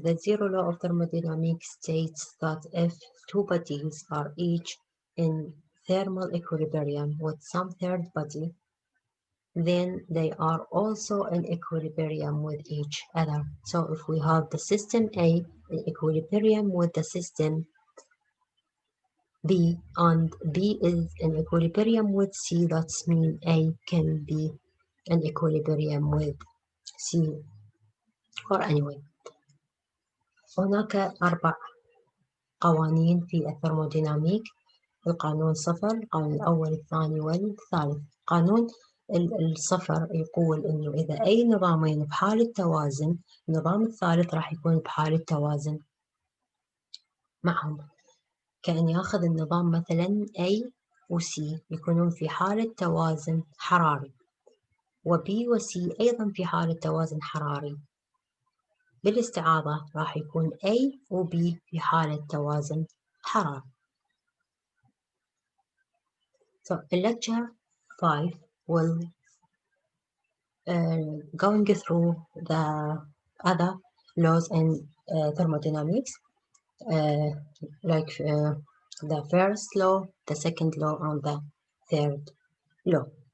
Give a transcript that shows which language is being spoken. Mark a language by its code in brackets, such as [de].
[en] The zero law of thermodynamics states that if two bodies are each in thermal equilibrium with some third body, then they are also in equilibrium with each other. So if we have the system A in equilibrium with the system B and B is in equilibrium with C, that means A can be in equilibrium with C. Or anyway, [ar] هناك 4 قوانين في الثرموديناميك: القانون 0، القانون الأول، الثاني والثالث. قانون الصفر يقول إنه إذا أي نظامين بحالة توازن، النظام الثالث راح يكون بحالة توازن معهم. كأن ياخذ النظام مثلا A و C يكونون في حالة توازن حراري، و B و C أيضا في حالة توازن حراري. بالاستعاضة راح يكون A و B في حالة توازن حراري. [en] So in lecture 5 will going through the other laws in thermodynamics, like the first law, the second law, and the third law.